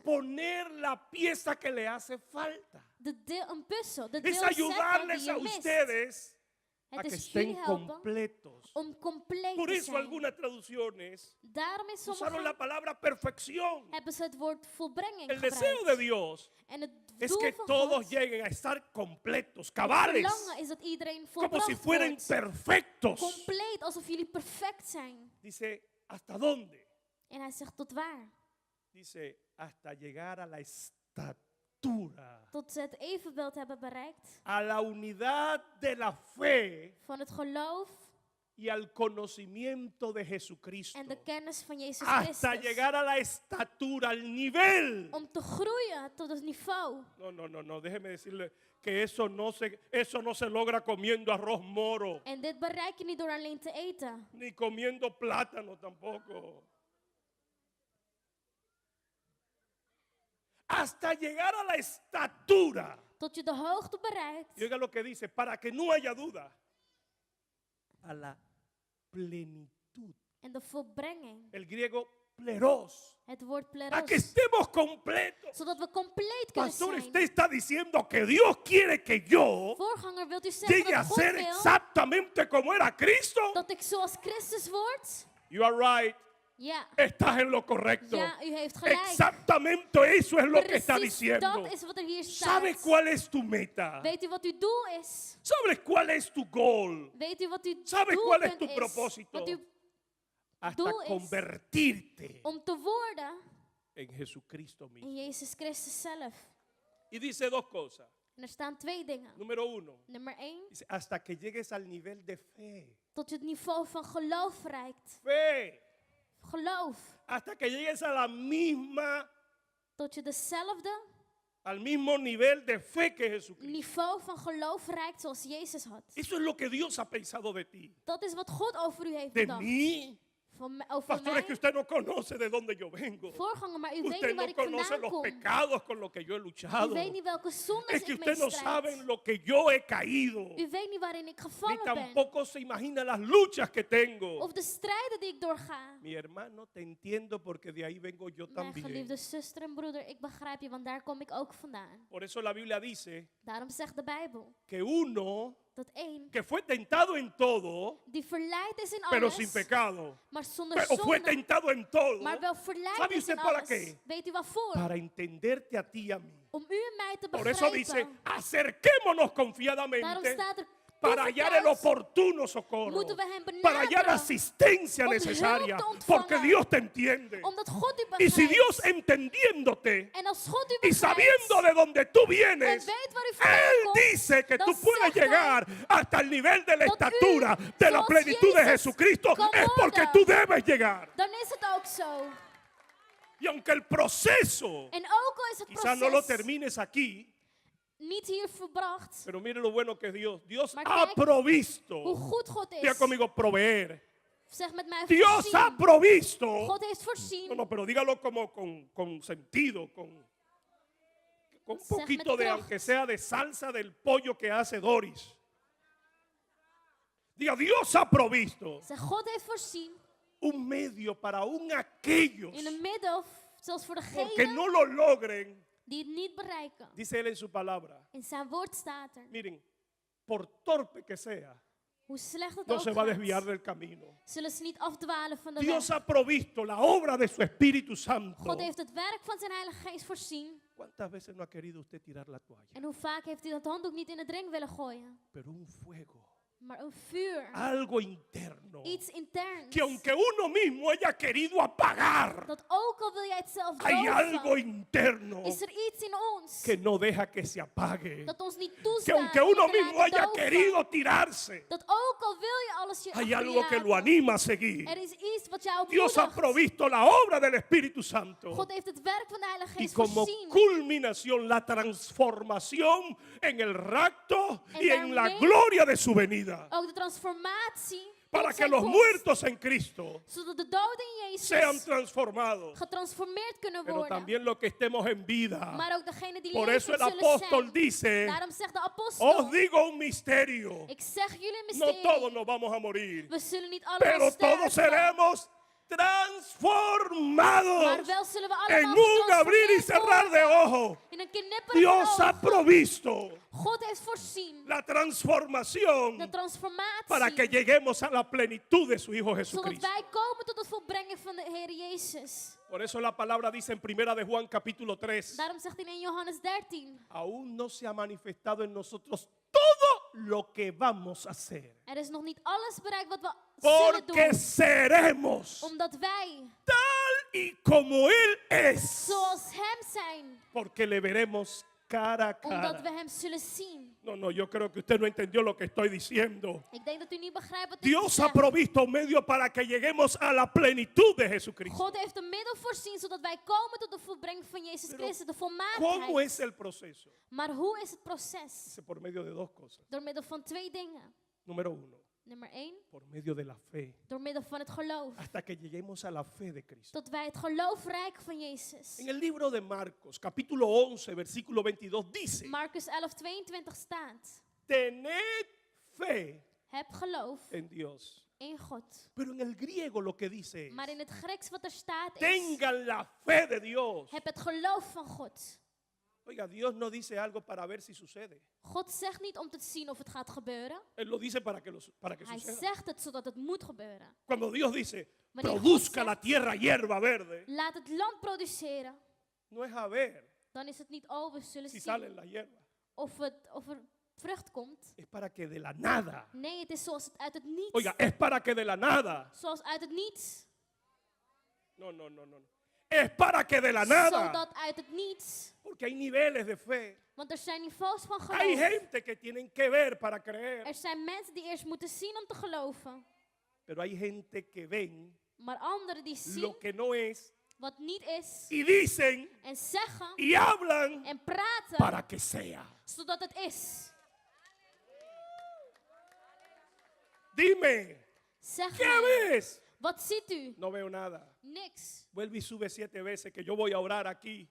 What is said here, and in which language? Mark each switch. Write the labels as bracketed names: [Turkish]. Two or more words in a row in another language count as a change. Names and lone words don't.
[Spanish] poner la pieza que le hace falta. [Dutch] Een puzzel, de [Spanish] Es [Dutch] deel zetten die [Spanish] ayudarles a [Dutch] je mist. [Spanish] ustedes a [Dutch] Het [Spanish] que [Dutch] is jullie [Spanish] estén [Dutch] helpen [Spanish] completos. [Dutch] om compleet [Spanish] Por [Dutch] te [Spanish] eso [Dutch] zijn. [Spanish] algunas traducciones [Dutch] Daarom is [Spanish] usaron la [Dutch] sommigen [Spanish] palabra perfección. [Dutch] hebben ze het woord volbrenging [Spanish] El deseo [Dutch] gebruikt. [Spanish] de Dios [Dutch] En het [Spanish] es [Dutch] doel [Spanish] que [Dutch] van [Spanish] todos [Dutch] God, [Spanish] lleguen a estar completos, [Dutch] het [Spanish] cabales, [Dutch] verlangen is dat iedereen [Spanish] como si [Dutch] volbracht [Spanish] fueran [Dutch] wordt. [Spanish] perfectos. [Dutch] Compleet, alsof jullie perfect zijn. [Spanish] Dice, ¿hasta dónde? [Dutch] En hij zegt tot waar? [Spanish] Dice, hasta llegar a la estatura, [Dutch] Tot ze het evenbeeld hebben bereikt [Spanish] a la unidad de la fe [Dutch] van het geloof [Spanish] y al conocimiento de Jesucristo. [Dutch] en de kennis van Jezus [Spanish] Hasta [Dutch] Christus. [Spanish] llegar a la estatura, al nivel. [Dutch] Om te groeien tot het niveau. [Spanish] No, déjeme decirle que eso no se logra comiendo arroz moro, [Dutch] En dit bereik je niet door alleen te eten. [Spanish] ni comiendo plátano tampoco. Hasta llegar a la estatura. [Dutch] Tot je de hoogte bereikt. [Spanish] Y oiga lo que dice, para que no haya duda, a la plenitud. [Dutch] En de volbrenging. [Spanish] El griego pleros. [Dutch] Het woord [Spanish] A pleros. que estemos completos. [Dutch] Zodat we compleet kunnen [Spanish] Pastor, [Dutch] zijn. [Spanish] usted está diciendo que Dios quiere que yo [Dutch] Voorganger, wilt u zeggen [Spanish] llegue a [Dutch] dat God [Spanish] ser [Dutch] wil [Spanish] exactamente como era Cristo. [Dutch] dat ik zoals Christus word? [English] You are right. [Dutch] Ja. [Spanish] Estás en lo correcto. [Dutch] Ja, u heeft gelijk. [Spanish] Exactamente eso es lo que está [Dutch] Precies [Spanish] diciendo. [Dutch] dat is wat er hier staat. [Spanish] ¿Sabes cuál es tu meta? [Dutch] Weet u wat uw doel is? [Spanish] ¿Sabes cuál es tu goal? [Dutch] Weet u wat uw [Spanish] ¿Sabes cuál es [Dutch] doelpunt [Spanish] tu propósito? [Dutch] Wat uw [Spanish] Hasta [Dutch] doel is [Spanish] convertirte [Dutch] om te worden [Spanish] en Jesucristo mismo. [Dutch] in Jezus Christus zelf. [Spanish] Y dice dos cosas. [Dutch] En er staan twee dingen. [Spanish] Número uno, [Dutch] Nummer 1, [Spanish] dice, hasta que llegues al nivel de fe. [Dutch] tot je het niveau van geloof bereikt. [Spanish] Fe. [Dutch] Geloof. [Spanish] Hasta que llegues a la misma, [Dutch] Tot je dezelfde [Spanish] al mismo nivel de fe que Jesucristo. [Dutch] niveau van geloof bereikt zoals Jezus had. [Spanish] Eso es lo que Dios ha pensado de ti. [Dutch] Dat is wat God over u heeft [Spanish] De [Dutch] bedacht. [Spanish] mí. [Dutch] Over [Spanish] Pastor, es que [Dutch] mij. [Spanish] usted no conoce de dónde yo vengo. [Dutch] Voorganger, maar u weet [Spanish] Usted [Dutch] niet waar [Spanish] no [Dutch] ik [Spanish] conoce [Dutch] vandaan [Spanish] los [Dutch] kom. [Spanish] pecados con los que yo he [Dutch] U [Spanish] luchado. [Dutch] weet niet welke zondes [Spanish] Es que [Dutch] ik mee [Spanish] usted no sabe en [Dutch] strijd. [Spanish] lo que yo he caído. [Dutch] U weet niet waarin ik [Spanish] Ni [Dutch] gevallen ben. [Spanish] tampoco se imagina las luchas que tengo. [Dutch] Of de strijden die ik doorga. [Spanish] Mi hermano, te entiendo porque de ahí vengo yo [Dutch] Mijn [Spanish] también. [Dutch] geliefde zuster en broeder, ik begrijp je, want daar kom ik ook vandaan. [Spanish] Por eso la Biblia dice [Dutch] Daarom zegt de Bijbel [Spanish] que uno [Dutch] dat één [Spanish] que fue tentado en todo, [Dutch] die verleid is in [Spanish] pero sin [Dutch] alles, [Spanish] pecado. [Dutch] maar zonder [Spanish] O fue [Dutch] zonde, [Spanish] tentado en todo [Dutch] maar wel verleid [Spanish] ¿Sabe [Dutch] is [Spanish] usted [Dutch] in [Spanish] para [Dutch] alles. [Spanish] qué? [Dutch] Weet u waarvoor? [Spanish] para entenderte a ti y a mí. [Dutch] Om u en mij te [Spanish] Por eso dice, [Dutch] begrijpen. [Spanish] acerquémonos [Dutch] Daarom [Spanish] confiadamente [Dutch] staat er, [Spanish] para hallar el [Dutch] toevertrouwt, [Spanish] oportuno socorro, [Dutch] moeten we hem [Spanish] para hallar [Dutch] benaderen [Spanish] asistencia [Dutch] om [Spanish] necesaria, [Dutch] hulp te ontvangen. [Spanish] porque Dios te entiende. [Dutch] omdat God u [Spanish] Y si Dios [Dutch] begrijpt. [Spanish] entendiéndote [Dutch] En als God u [Spanish] y [Dutch] begrijpt [Spanish] sabiendo de dónde tú [Dutch] en [Spanish] vienes, [Dutch] weet waar u vandaan [Spanish] Él [Dutch] komt, [Spanish] dice que [Dutch] dan [Spanish] tú puedes [Dutch] zegt hij [Spanish] llegar hasta el nivel de la [Dutch] dat u, [Spanish] estatura de la [Dutch] zoals [Spanish] plenitud de [Dutch] Jezus [Spanish] Jesucristo. [Dutch] kan [Spanish] Es porque [Dutch] worden. [Spanish] tú debes llegar. [Dutch] dan is het ook zo. [Spanish] Y aunque el proceso [Dutch] En ook al is het [Spanish] quizás no lo [Dutch] proces [Spanish] termines aquí, [Dutch] niet hier verbracht, [Spanish] pero mire lo bueno que es Dios. Dios [Dutch] Maar [Spanish] ha [Dutch] kijk [Spanish] provisto. [Dutch] hoe goed God [Spanish] Diga [Dutch] is. [Spanish] conmigo, proveer. [Dutch] Zeg met mij [Spanish] Dios ha [Dutch] voorzien. [Spanish] provisto. [Dutch] God heeft voorzien. [Spanish] No, pero dígalo como con sentido, con un [Dutch] Zeg [Spanish] poquito [Dutch] met [Spanish] de, [Dutch] kracht. [Spanish] aunque sea de salsa del pollo que hace Doris. Diga, Dios ha provisto [Dutch] Zeg, God heeft voorzien [Spanish] un medio para aún aquellos [Dutch] in een middel, zelfs voor [Spanish] que [Dutch] degenen [Spanish] no lo logren, [Dutch] die het niet bereiken. [Spanish] dice él en su palabra. [Dutch] In zijn woord staat er, [Spanish] Miren, por torpe que sea, [Dutch] hoe slecht het [Spanish] no [Dutch] ook [Spanish] se va a desviar [Dutch] gaat, [Spanish] del camino. [Dutch] zullen ze niet afdwalen van de [Spanish] Dios [Dutch] weg. [Spanish] ha provisto la obra de su Espíritu Santo. [Dutch] God heeft het werk van zijn Heilige Geest voorzien. [Spanish] ¿Cuántas veces no ha querido usted tirar la toalla? [Dutch] En hoe vaak heeft u dat handdoek niet in het ring willen gooien? [Spanish] Pero un fuego, [Dutch] Maar een vuur, [Spanish] algo interno, [Dutch] iets interns, [Spanish] que aunque uno mismo haya querido apagar, [Dutch] dat ook al wil jij het zelf [Spanish] hay algo [Dutch] doven, [Spanish] interno [Dutch] is er iets in ons [Spanish] que no deja que se apague. [Dutch] dat ons niet [Spanish] Que [Dutch] toestaat [Spanish] aunque [Dutch] om [Spanish] uno [Dutch] je te [Spanish] mismo [Dutch] laten [Spanish] haya [Dutch] doven. [Spanish] querido tirarse, [Dutch] Dat ook al wil je alles je [Spanish] hay [Dutch] achter je [Spanish] algo que lo [Dutch] laten, [Spanish] anima a seguir. [Dutch] er is iets wat jou [Spanish] Dios ha [Dutch] opmoedigt. [Spanish] provisto la obra del Espíritu Santo. [Dutch] God heeft het werk van de Heilige [Spanish] Y [Dutch] Geest [Spanish] como [Dutch] voorzien. [Spanish] culminación, la transformación en el rapto [Dutch] En [Spanish] y en la [Dutch] daarmee- [Spanish] gloria de su venida. [Dutch] Ook de transformatie [Spanish] Para [Dutch] tot [Spanish] que [Dutch] zijn [Spanish] los [Dutch] komst, [Spanish] muertos en Cristo [Dutch] zodat de doden in [Spanish] sean [Dutch] Jezus [Spanish] transformados. [Dutch] getransformeerd kunnen [Spanish] Pero [Dutch] worden. [Spanish] también los que estemos en vida. [Dutch] Maar ook degenen die [Spanish] Por eso [Dutch] leven [Spanish] el [Dutch] zullen [Spanish] apóstol [Dutch] zijn. [Spanish] dice, [Dutch] Daarom zegt de apostel, [Spanish] os digo un misterio. [Dutch] ik zeg jullie een [Spanish] No [Dutch] mysterie. [Spanish] todos nos vamos a morir, [Dutch] We zullen niet allemaal [Spanish] pero todos [Dutch] sterven. [Spanish] seremos [Dutch] Maar [Spanish] transformados [Dutch] wel zullen we [Spanish] en [Dutch] allemaal [Spanish] un abrir y [Dutch] getransformeerd [Spanish] cerrar de [Dutch] worden. [Spanish] ojos. [Dutch] In een knipperen [Spanish] Dios [Dutch] van [Spanish] ha [Dutch] ogen. [Spanish] provisto [Dutch] God heeft voorzien [Spanish] la transformación [Dutch] de transformatie. [Spanish] para que lleguemos a la plenitud de su Hijo [Dutch] zodat [Spanish] Jesucristo. [Dutch] wij komen tot het volbrengen van de Heer Jezus. [Spanish] Por eso la palabra dice en Primera de Juan capítulo 3, [Dutch] Daarom zegt hij in Johannes 13. [Spanish] aún no se ha manifestado en nosotros todo lo que vamos a hacer, [Dutch] Er is nog niet alles bereikt wat we zullen [Spanish] porque [Dutch] doen. [Spanish] seremos [Dutch] Omdat wij, [Spanish] tal y como Él es, [Dutch] zoals Hem zijn. [Spanish] porque le veremos cara a [Dutch] Omdat we [Spanish] cara. [Dutch] Hem zullen zien. [Spanish] No, yo creo que usted no entendió lo que estoy diciendo. [Dutch] Ik denk dat u niet begrijpt wat ik [Spanish] Dios ha [Dutch] zeg. [Spanish] provisto un medio para que lleguemos a la plenitud de Jesucristo. [Dutch] God heeft een middel voorzien zodat wij komen tot de volbrenging van Jezus [Spanish] Pero, [Dutch] Christus, de [Spanish] ¿Cómo [Dutch] volmaaktheid. [Spanish] es el proceso? [Dutch] Maar hoe is het proces? [Spanish] Dice por medio de dos cosas. [Dutch] Door middel van twee dingen. [Spanish] Número uno, [Dutch] Nummer 1, [Spanish] por medio de la fe, [Dutch] door middel van het geloof. [Spanish] hasta que lleguemos a la fe de Cristo. [Dutch] Tot wij het geloof rijk van Jezus. [Spanish] En el libro de Marcos, capítulo 11, versículo 22, dice, [Dutch] Marcus 11:22 staat. [Spanish] tened fe [Dutch] Heb geloof [Spanish] en Dios. [Dutch] in God. [Spanish] Pero en el griego lo que dice es, [Dutch] Maar in het Grieks wat er staat is. [Spanish] tengan la fe de Dios. [Dutch] Heb het geloof van God. [Spanish] Oiga, Dios no dice algo para ver si sucede. [Dutch] God zegt niet om te zien of het gaat gebeuren. [Spanish] Él lo dice para que [Dutch] Hij [Spanish] suceda. [Dutch] zegt het zodat het moet gebeuren. [Spanish] Cuando Dios dice, [Dutch] Wanneer God [Spanish] produzca [Dutch] zegt, [Spanish] la tierra hierba verde, [Dutch] laat het land produceren. [Spanish] no es a ver [Dutch] Dan is het niet, oh, we zullen [Spanish] si [Dutch] zien [Spanish] salen las hierbas. [Dutch] of er vrucht komt. [Spanish] Es para que de la nada, [Dutch] Nee, het is zoals het uit het niets. [Spanish] oiga, es para que de la nada, [Dutch] Zoals uit het niets. [Spanish] no. Es para que de la nada, [Dutch] Zodat uit het niets. [Spanish] porque hay niveles de fe. [Dutch] Want er zijn niveaus van [Spanish] Hay [Dutch] geloof. [Spanish] gente que tienen que ver para creer, [Dutch] Er zijn mensen die eerst moeten zien om te geloven. [Spanish] pero hay gente que ven [Dutch] Maar anderen die zien [Spanish] lo que no es [Dutch] wat niet is. [Spanish] y dicen [Dutch] En zeggen [Spanish] y hablan [Dutch] en praten. [Spanish] para que sea. [Dutch] Zodat het is. [Spanish] Dime, [Dutch] Zeg [Spanish] ¿qué [Dutch] mij. [Spanish] ves? [Dutch] Wat ziet u? [Spanish] No veo nada. [Dutch] Niks. [Spanish] Vuelve y sube 7 veces que yo voy a orar aquí.